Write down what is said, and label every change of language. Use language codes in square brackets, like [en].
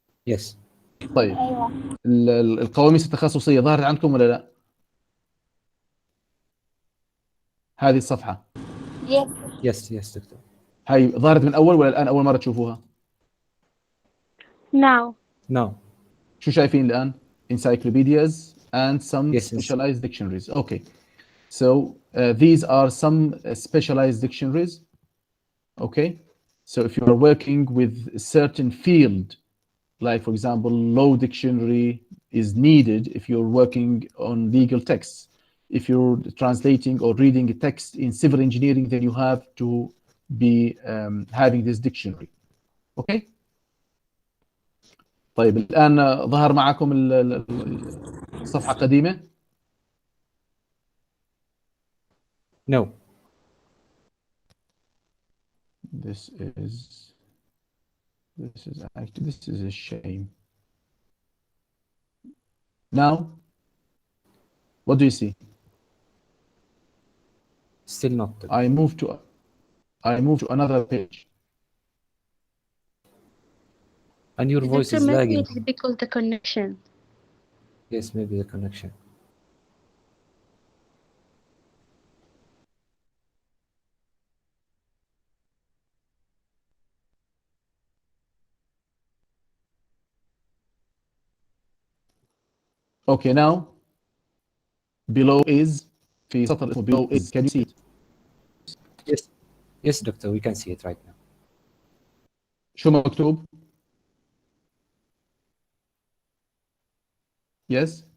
[en] Yes. [ar] طيب أيوة. القواميس التخصصية ظهرت عندكم ولا لا؟ هذه الصفحة [en] Yes. Yes, doctor. [ar] هاي ظهرت من أول ولا الآن أول مرة تشوفوها؟ [en] Now. Now. [ar] شو شايفين الآن؟ [en] Encyclopedias and some Yes. specialized dictionaries. Okay. So these are some specialized dictionaries. Okay. So if you are working with a certain field, like for example, law dictionary is needed if you're working on legal texts. If you're translating or reading a text in civil engineering, then you have to be having this dictionary. Okay. [ar] طيب الآن ظهر معكم الصفحة قديمة. [en] No. This is actually, this is a shame. Now, what do you see? Still not. I move to another page. And your voice Doctor, is maybe lagging. it's because the connection. Yes, maybe the connection. Okay, now below is [ar] في سطر اسمه [en] below is. Can you see it? Yes. Yes, doctor, we can see it right now. [ar] شو مكتوب؟ [en] Yes.